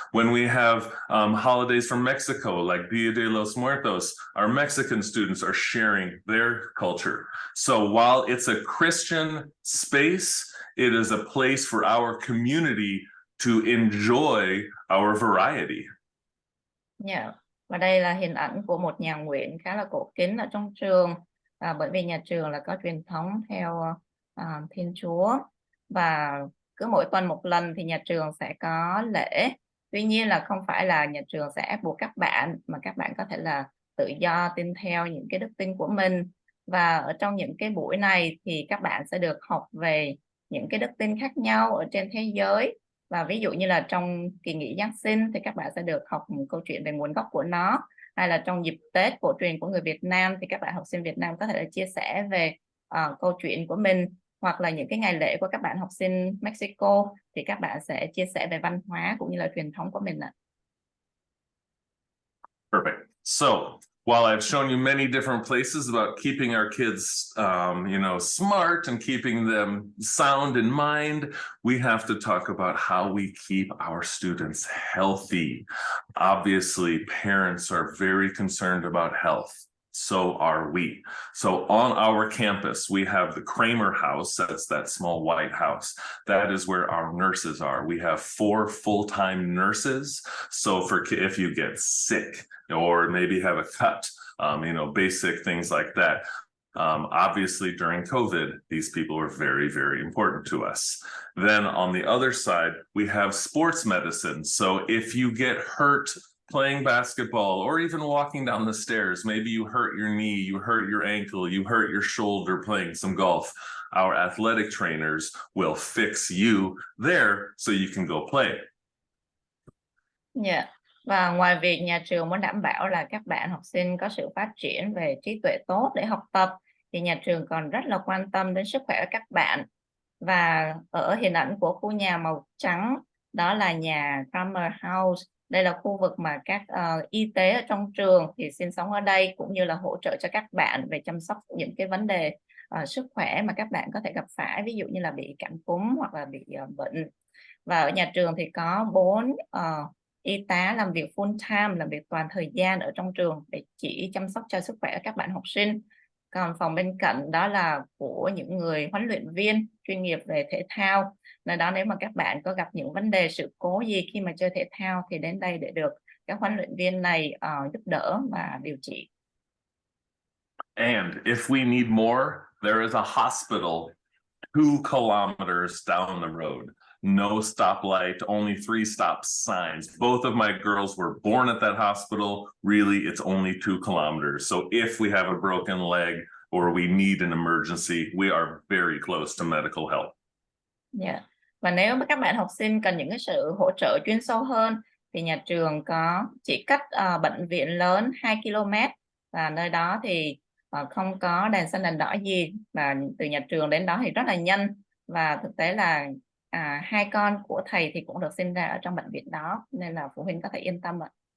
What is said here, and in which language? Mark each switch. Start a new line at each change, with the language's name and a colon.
English: When we have holidays from Mexico, like Dia de los Muertos, our Mexican students are sharing their culture. So while it's a Christian space, it is a place for our community to enjoy our variety. Yeah.
Vietnamese: Và đây là hình ảnh của một nhà nguyện khá là cổ kính ở trong trường, bởi vì nhà trường là có truyền thống theo Thiên Chúa, và cứ mỗi tuần một lần thì nhà trường sẽ có lễ. Tuy nhiên là không phải là nhà trường sẽ ép buộc các bạn, mà các bạn có thể là tự do tin theo những cái đức tin của mình. Và ở trong những cái buổi này thì các bạn sẽ được học về những cái đức tin khác nhau ở trên thế giới. Và ví dụ như là trong kỳ nghỉ Giáng sinh thì các bạn sẽ được học một câu chuyện về nguồn gốc của nó. Hay là trong dịp Tết cổ truyền của người Việt Nam thì các bạn học sinh Việt Nam có thể là chia sẻ về câu chuyện của mình. Hoặc là những cái ngày lễ của các bạn học sinh Mexico thì các bạn sẽ chia sẻ về văn hóa cũng như là truyền thống của mình ạ.
English: Perfect. So while I've shown you many different places about keeping our kids, smart and keeping them sound in mind, we have to talk about how we keep our students healthy. Obviously, parents are very concerned about health. So are we. So on our campus, we have the Kramer House. That's that small white house. That is where our nurses are. We have 4 full-time nurses. So if you get sick or maybe have a cut, basic things like that. Obviously, during COVID, these people were very, very important to us. Then on the other side, we have sports medicine. So if you get hurt playing basketball or even walking down the stairs, maybe you hurt your knee, you hurt your ankle, you hurt your shoulder playing some golf, our athletic trainers will fix you there so you can go play. Yeah.
Vietnamese: Và ngoài việc nhà trường muốn đảm bảo là các bạn học sinh có sự phát triển về trí tuệ tốt để học tập, thì nhà trường còn rất là quan tâm đến sức khỏe của các bạn. Và ở hình ảnh của khu nhà màu trắng, đó là nhà Kramer House. Đây là khu vực mà các y tế ở trong trường thì sinh sống ở đây, cũng như là hỗ trợ cho các bạn về chăm sóc những cái vấn đề sức khỏe mà các bạn có thể gặp phải, ví dụ như là bị cảm cúm hoặc là bị bệnh. Và ở nhà trường thì có 4 y tá làm việc full time, làm việc toàn thời gian ở trong trường để chỉ chăm sóc cho sức khỏe các bạn học sinh. Còn phòng bên cạnh đó là của những người huấn luyện viên chuyên nghiệp về thể thao. Nơi đó nếu mà các bạn có gặp những vấn đề sự cố gì khi mà chơi thể thao thì đến đây để được các huấn luyện viên này giúp đỡ và điều trị.
English: And if we need more, there is a hospital 2 kilometers down the road. No stoplight, only 3 stop signs. Both of my girls were born at that hospital. Really, it's only 2 kilometers. So if we have a broken leg or we need an emergency, we are very close to medical help. Yeah.
Vietnamese: Và nếu mà các bạn học sinh cần những cái sự hỗ trợ chuyên sâu hơn thì nhà trường có chỉ cách bệnh viện lớn 2 km, và nơi đó thì không có đèn xanh đèn đỏ gì, và từ nhà trường đến đó thì rất là nhanh. Và thực tế là 2 con của thầy thì cũng được sinh ra ở trong bệnh viện đó, nên là phụ huynh có thể yên tâm ạ.